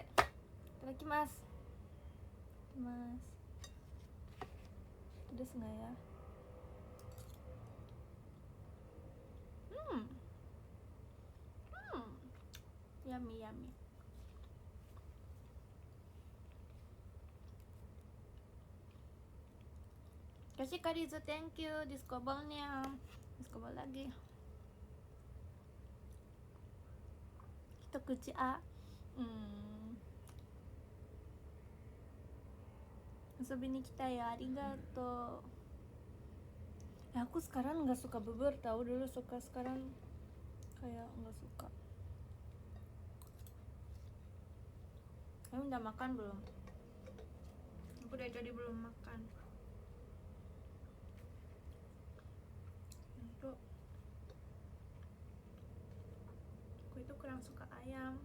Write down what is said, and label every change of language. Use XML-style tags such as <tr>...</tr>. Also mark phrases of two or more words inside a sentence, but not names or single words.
<id>Itadakimasu. Mas, pedas nggak ya? Yummy. Kasih Karizu,</id> <en>thank you.</en> <id>Discover-nya. Discover lagi. Kita kuci A.</id> <ja>遊びに来たよ、ありがとう。</ja> <id>Aku sekarang nggak suka bubur, tahu dulu suka, sekarang kayak nggak suka. Kamu udah makan belum? Aku dari tadi belum makan. Aku itu kurang suka ayam.</id>